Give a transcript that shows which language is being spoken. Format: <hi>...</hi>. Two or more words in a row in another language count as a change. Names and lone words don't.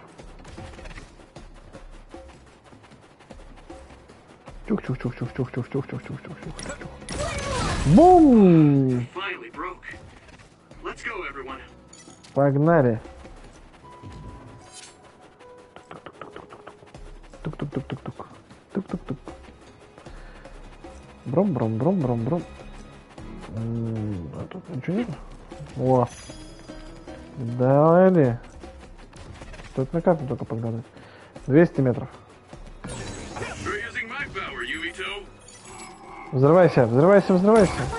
<ru>Чух-чух-чух-чух-чух-чух-чух-чух-чух-чух-чух-чух. Бум! Погнали. Тук-тук-тук-тук-тук. Тук-тук-тук. Бром-бром-бром-бром-бром. А тут ничего нет? О! Давай. Стоит на карту только подгадать. 200 метров. Взрывайся, взрывайся, взрывайся.</ru>